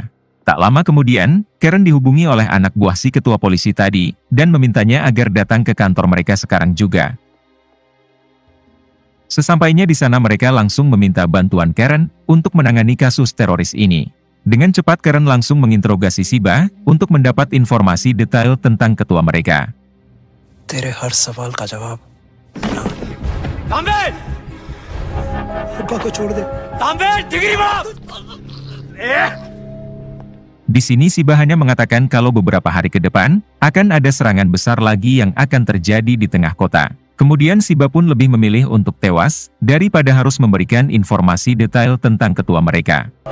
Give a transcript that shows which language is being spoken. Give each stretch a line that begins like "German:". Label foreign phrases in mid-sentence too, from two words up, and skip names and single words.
Indonesian: Tak lama kemudian, Karen dihubungi oleh anak buah si ketua polisi tadi, dan memintanya agar datang ke kantor mereka sekarang juga. Sesampainya di sana mereka langsung meminta bantuan Karen untuk menangani kasus teroris ini. Dengan cepat Karen langsung menginterogasi Siba untuk mendapat informasi detail tentang ketua mereka.
Hindi: तेरे हर सवाल का जवाब ना। अब्बा को छोड़ दे।
Indonesian: Di sini Siba hanya mengatakan kalau beberapa hari ke depan akan ada serangan besar lagi yang akan terjadi di tengah kota. Kemudian Siba pun lebih memilih untuk tewas daripada harus memberikan informasi detail tentang ketua mereka.